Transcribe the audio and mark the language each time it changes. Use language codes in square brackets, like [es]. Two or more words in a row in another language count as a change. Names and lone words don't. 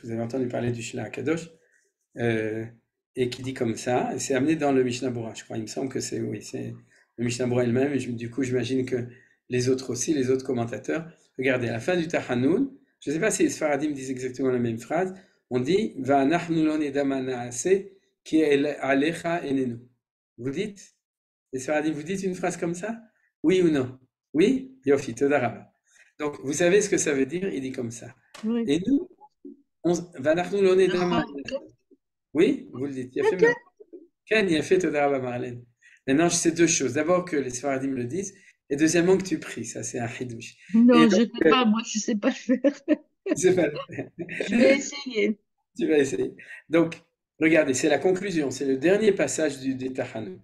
[fr] Vous avez entendu parler du Shla HaKadosh et qui dit comme ça, et c'est amené dans le Mishnah Bora, je crois, il me semble que c'est le Mishnah Bora elle-même, et du coup j'imagine que les autres aussi, les autres commentateurs. Regardez, à la fin du Tachanoun, je ne sais pas si les Sfaradim disent exactement la même phrase, on dit « [he] ואנחנו לא נדע מה נעשה כי עליך עינינו ». [fr] Vous dites, les Sfaradim, vous dites une phrase comme ça? Oui ou non? Oui? [he] יופי, תודה רבה. [fr] Donc, vous savez ce que ça veut dire? Il dit comme ça. Oui. Et nous, [he] ואנחנו לא נדע מה נעשה. [fr] Oui? Vous le dites. Il a fait Ken, il a fait [he] תודה רבה [fr] Marlène. Maintenant, je sais 2 choses. D'abord, que les Sfaradim le disent, et deuxièmement, que tu pries. Ça, c'est un chidouche. Non, Et je ne donc, sais pas, moi, je ne sais pas le faire. c'est pas le faire. Je vais essayer. Tu vas essayer. Donc, regardez, c'est la conclusion, c'est le dernier passage des Tachanoun.